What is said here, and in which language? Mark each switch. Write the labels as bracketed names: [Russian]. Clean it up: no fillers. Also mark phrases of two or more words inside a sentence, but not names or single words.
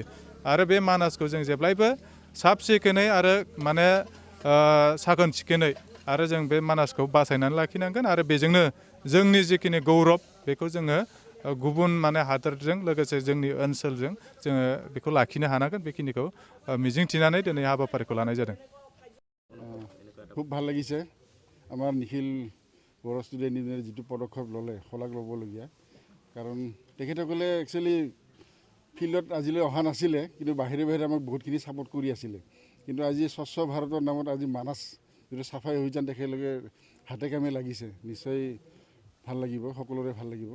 [Bodo] आरो बे मानासखौ जों जेब्लायबो साब सिखोनै आरो साखोन सिखोनै आरो जों बे मानासखौ बासायनानै लाखिनांगोन। आरो बेजोंनो जोंनि जिखिनि गौरब, बेखौ जोङो गुबुन हादोरजों लोगोसे जोंनि ओनसोलजों जोङो बेखौ लाखिनो हानांगोन। बेखिनिखौ मिजिंथिनानै दिनै हाबाफारिखौ लानाय जादों। [Assamese] খুব ভাল লাগিছে আমাৰ নিখিল বড়ো ষ্টুডেণ্ট ইউনিয়নে যিটো পদক্ষেপ ল'লে, শলাগ ল'বলগীয়া। কাৰণ তেখেতসকলে একচুৱেলি ফিল্ডত আজিলৈ অহা নাছিলে, কিন্তু বাহিৰে আমাক বহুতখিনি ছাপোৰ্ট কৰি আছিলে। কিন্তু আজি স্বচ্ছ ভাৰতৰ নামত আজি মানাছ যিটো চাফাই অভিযান তেখেতলোকে হাতে কামে লাগিছে, নিশ্চয় ভাল লাগিব, সকলোৰে ভাল লাগিব।